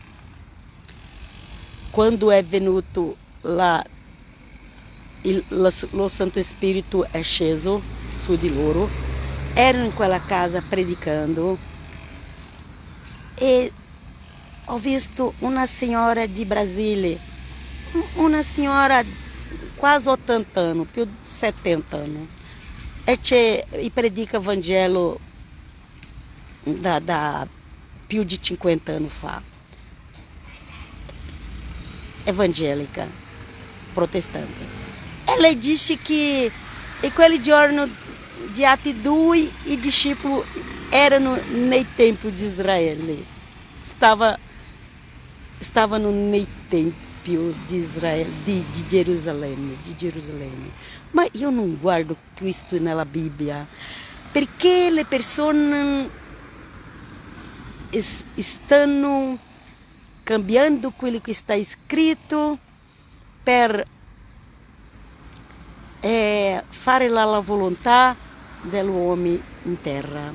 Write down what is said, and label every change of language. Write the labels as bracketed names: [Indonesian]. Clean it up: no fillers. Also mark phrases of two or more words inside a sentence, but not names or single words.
[Italian] Quando è venuto lo Santo Spirito è sceso su di loro, erano in quella casa predicando e ho visto una signora di Brasile, una signora quasi 80 anni, più di 70 anni, e predica il Vangelo da più di 50 anni fa. [Portuguese] Evangélica, protestante. ela disse que em [Italian] quel giorno di Atti 2 i discepoli erano nei templi di Israele. Stavano nei templi di Israele, di Gerusalemme. Ma io non guardo questo nella Bibbia, perché le persone stanno cambiando quello che sta scritto per fare la volontà dell'uomo in terra.